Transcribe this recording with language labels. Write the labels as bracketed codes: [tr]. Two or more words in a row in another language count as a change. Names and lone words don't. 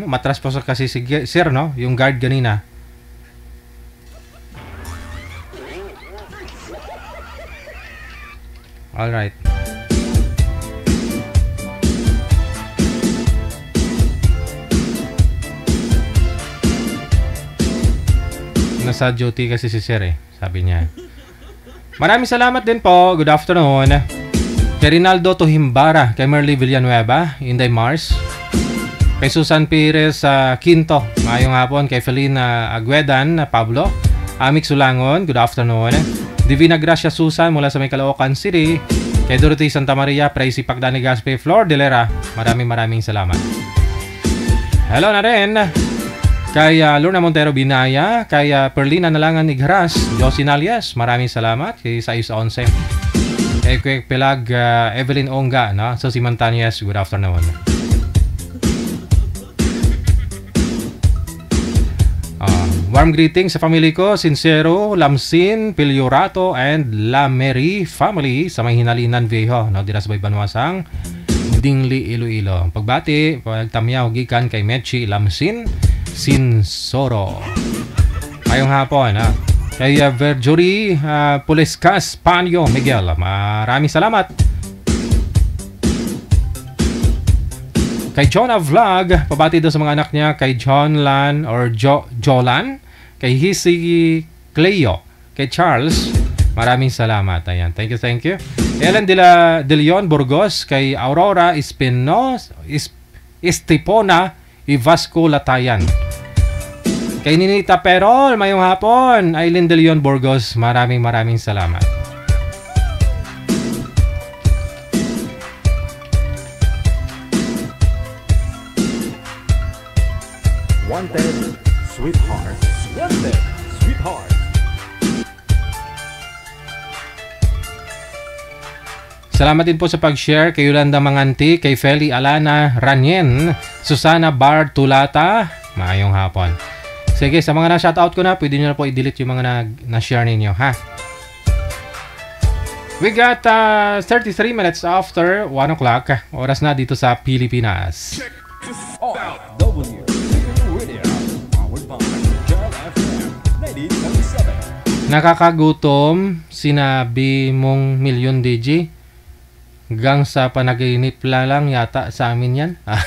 [tl] Matras po kasi si sir, no? Yung guard ganina. Alright. Nasa duty kasi si Sir sabi niya. Maraming salamat din po. [en] Good afternoon. [hil] Kay Rinaldo Tohimbara, kay Merly Villanueva, Inday Mars, kay Susan Perez Quinto, mayong hapon. [en] Kay Felina Aguedan Pablo, Amik Sulangon, good afternoon. [tl] Divina Gracia Susan mula sa may Caloocan City, kay Dorothy Santa Maria, Praisy Pagdani Gaspe, Flor Delera, maraming salamat. Hello na rin kay Lorna Montero Binaya, kay Perlina Nalangan Igharas, Josie Nalias, maraming salamat. Kay Sais 11, kay Kwek Pelag Evelyn Onga, no? So si Montanyas, [en] good afternoon. Warm greetings [tl] sa family ko, Sincero, Lamsin, Piliorato, and La Mary family sa may Hinalinan Viejo, no? [hil] Dira sa Banwasang Dingli, Iloilo. Ang pagbati, pagtamyaw gikan kay Mechi Lamsin Sinsoro. Ayong hapon, ha? Kay Verjory Pulescas Panyo Miguel. [tl] Maraming salamat. Kay Jonah Vlog, pabati daw sa mga anak niya, kay John Lan or Jolan, kay Hisi Cleo, kay Charles. Maraming salamat. Ayan. [en] Thank you. Ellen de Leon Burgos, kay Aurora Estipona Ivasco Latayan. [hil] Kay Ninita Perol, mayong hapon. [tl] Aileen de Leon Burgos, maraming salamat. [en] Wanted, sweetheart. Wanted, sweetheart. [tl] Salamat din po sa pag-share kay Yolanda Manganti, kay Feli Alana Ranyen, Susana Bartulata. [hil] Maayong hapon. [tl] Sige, sa mga na-shoutout ko na, pwede nyo na po i-delete yung mga na-share ninyo, ha? [en] We got 33 minutes after 1 o'clock. [tl] Oras na dito sa Pilipinas. [en] OFW Radio, powered by Jam FM 90.7. [tl] Nakakagutom, sinabi mong milyon DJ. Hanggang sa panaginip lang yata sa amin yan.